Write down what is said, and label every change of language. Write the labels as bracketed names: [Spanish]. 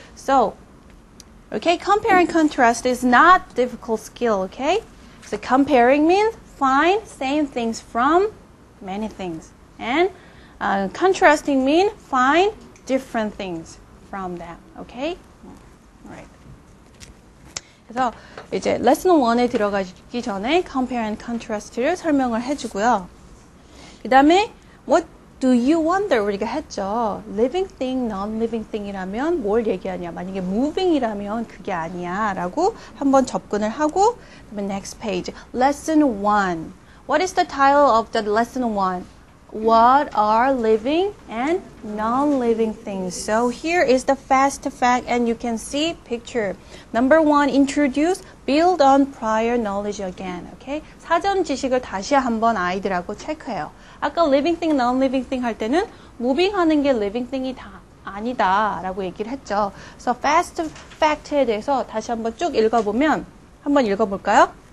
[English] So, okay, compare and contrast is not difficult skill, okay? So comparing means find same things from many things. And contrasting means find different things from them, okay? Alright. [Korean] 그래서 이제 레슨 1에 들어가기 전에 compare and contrast를 설명을 해주고요. 그 다음에 [English] what do you wonder [Korean] 우리가 했죠. living thing, non-living thing이라면 뭘 얘기하냐. 만약에 moving이라면 그게 아니야 라고 한번 접근을 하고 그다음에 [English] next page. lesson 1. What is the title of the lesson 1? What are living and non-living things? So here is the fast fact and you can see picture. Number 1, introduce, build on prior knowledge again. Okay? [Korean] 사전 지식을 다시 한번 아이들하고 체크해요. 아까 living thing, non-living thing 할 때는 moving 하는 게 living thing이 다 아니다 라고 얘기를 했죠. So fast fact에 대해서 다시 한번 쭉 읽어보면 한번 읽어볼까요?